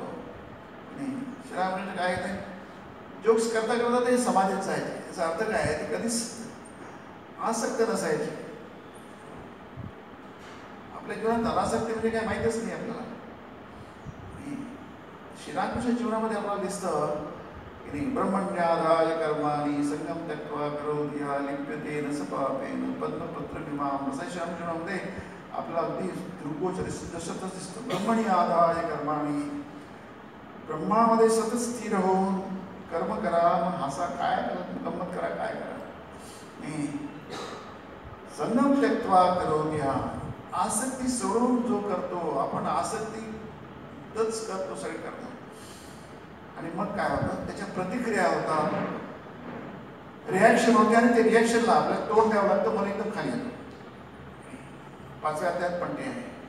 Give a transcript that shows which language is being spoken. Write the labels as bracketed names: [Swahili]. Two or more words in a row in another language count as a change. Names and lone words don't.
[Marathi] आणि श्रीरामकृष्ण काय ते जोक्स करता करता ते समाधीत जायचे. याचा अर्थ काय आहे, ते कधीच आसक्त नसायचे. आपल्या जीवनात अनासक्ती म्हणजे काय माहितच नाही आपल्याला. श्रीरामकृष्ण जीवनामध्ये आपल्याला दिसतं की [Sanskrit] ब्रह्मण्याधाय कर्माणि संगम त्यक्त्वा करोति लिप्यते न स पापेन पद्मपत्र विमाम. [Marathi] असं श्रीरामकृष्णामध्ये आपल्याला अगदी दृग्गोचर जसंच दिसतं. [Sanskrit] ब्रह्मणी आधाय कर्माणि, [Marathi] ब्रह्मामध्ये सतत स्थिर होऊन कर्म करा, मग हसा काय गंमत करा, काय करा. [Sanskrit] संगम त्यक्त्वा करोति, [Marathi] आसक्ती सोडून जो करतो, आपण आसक्तीच करतो, सगळे करतो. आणि मग काय होतं, त्याच्या प्रतिक्रिया होतात, रिॲक्शन होते, आणि ते रिॲक्शनला आपल्याला तोंड द्यावं लागतं. मला एकदम खाली येतो. 5व्या अध्यायात पण ते आहे.